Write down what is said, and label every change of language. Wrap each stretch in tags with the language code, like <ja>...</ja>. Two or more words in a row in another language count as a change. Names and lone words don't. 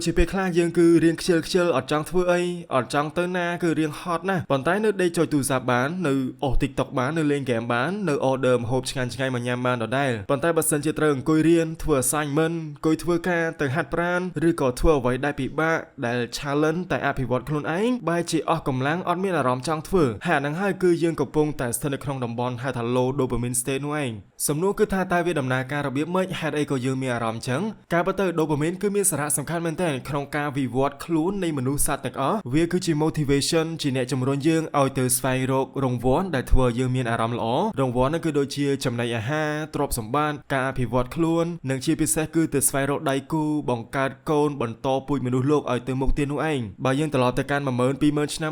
<km>ជាពេលខ្លះយើងគឺរៀងខ្ជិលអត់ចង់ធ្វើអីអត់ចង់ទៅណាគឺរៀងហត់ណាស់ប៉ុន្តែនៅដេកចុចទូរស័ព្ទបាននៅអូស TikTok បាននៅលេងហ្គេមបាននៅ order ម្ហូបឆ្ងាញ់មកញ៉ាំបានដដែលប៉ុន្តែបើសិនជាត្រូវអង្គុយរៀនធ្វើ assignment អង្គុយធ្វើការទៅហាត់ប្រាណឬក៏ធ្វើអ្វីដែលពិបាកដែល challenge តែអភិវឌ្ឍខ្លួនឯងបែរជាអស់កម្លាំងអត់មានអារម្មណ៍ចង់ធ្វើហើយអាហ្នឹងហើយគឺយើង កំពុងតែស្ថិតនៅក្នុងតំបន់ហៅថា</km> <en>low dopamine state</en> <km>នោះឯងសំណួរគឺថាតើវាដំណើរការរបៀបម៉េចហេតុអីក៏យើងមានអារម្មណ៍ចឹងការពិតទៅ dopamine គឺមានសារៈសំខាន់មែនទែនក្នុងការវិវត្តខ្លួននៃមនុស្សសត្វទាំងអស់វាគឺជា motivation ជាអ្នកជំរុញយើងឲ្យទៅស្វែងរករង្វាន់ដែលធ្វើឲ្យ យើងមានអារម្មណ៍ល្អរង្វាន់នោះគឺដូចជាចំណីអាហារទ្រព្យសម្បត្តិការអភិវឌ្ឍខ្លួននិងជាពិសេសគឺទៅស្វែងរកដៃគូបង្កើតកូនបន្តពូជមនុស្សលោកឲ្យទៅមុខទៀតនោះឯងបើយើងត្រឡប់ទៅកាន់ 12000 ឆ្នាំ</km>